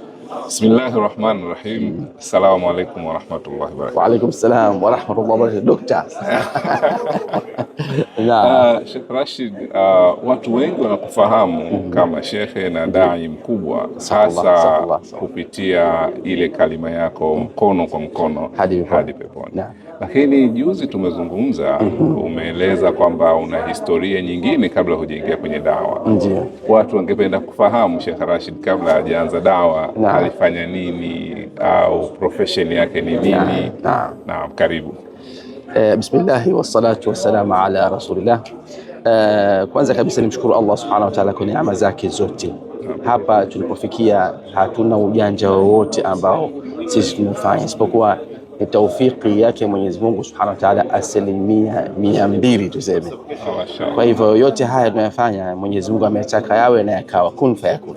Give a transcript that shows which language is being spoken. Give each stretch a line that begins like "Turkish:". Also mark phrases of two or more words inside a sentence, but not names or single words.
Arabic: بسم الله الرحمن الرحيم السلام عليكم ورحمة الله وبركاته. وعليكم السلام ورحمة الله وبركاته.
Swahili: Dokta. Sheikh Rashid, watu wengi wanakufahamu kama shekhe na dai mkubwa, hasa kupitia ile kalima yako mkono kwa mkono hadi peponi. Lakini juzi tumezungumza, umeeleza kwamba una historia nyingine kabla hujaingia kwenye dawa. Ndiyo. Watu wangependa kufahamu Sheikh Rashid kabla hajaanza dawa alifanya nini au profession yake ni nini? Naam, karibu.
Arabic: بسم الله والصلاة والسلام على رسول الله.
Swahili: Kwanza kabisa nimshukuru
Arabic: الله سبحانه وتعالى
Swahili: kwa neema zake zote. Hapa tulipofikia hatuna ujanja wowote ambao sisi tumefanya, isipokuwa ni taufiki yake
Arabic: Mwenyezi Mungu subhanahu wa ta'ala,
Swahili: 200% tuseme. Kwa hivyo yote haya tunayofanya Mwenyezi Mungu ametaka yawe na yakawa,
Arabic: كن فيكون.